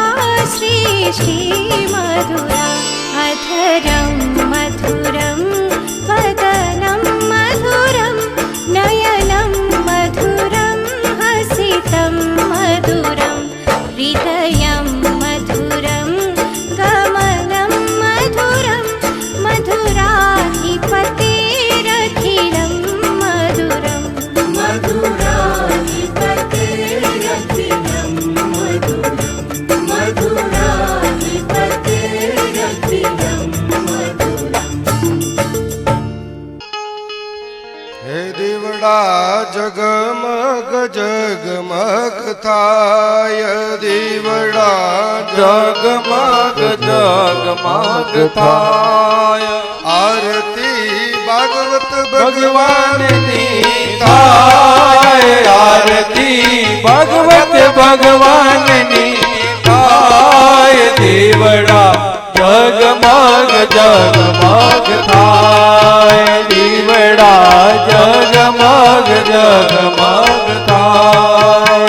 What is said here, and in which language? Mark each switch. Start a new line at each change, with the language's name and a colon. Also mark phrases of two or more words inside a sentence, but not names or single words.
Sanskrit: सृष्टि मधुरा अधरं मधुरं वदनं मधुरं नयनं मधुरं हसितं मधुरं हृदयं मधुरं गमनं मधुरं मधुराधिपतेरखिलं मधुरं मधुराधिपतेरखिलं मधुरम् मधुराधिपतेरखिलं मधुरम्
Gujarati: હે દીવડા જગમગ જગમગ થાય દીવડા જગમગ જગમગ થાય આરતી ભાગવત ભગવાન ની થાય આરતી ભગવત ભગવાન ની થાય દીવડા જગમગ જગમગ થાય દીવડા જગમગ જગમગ થાય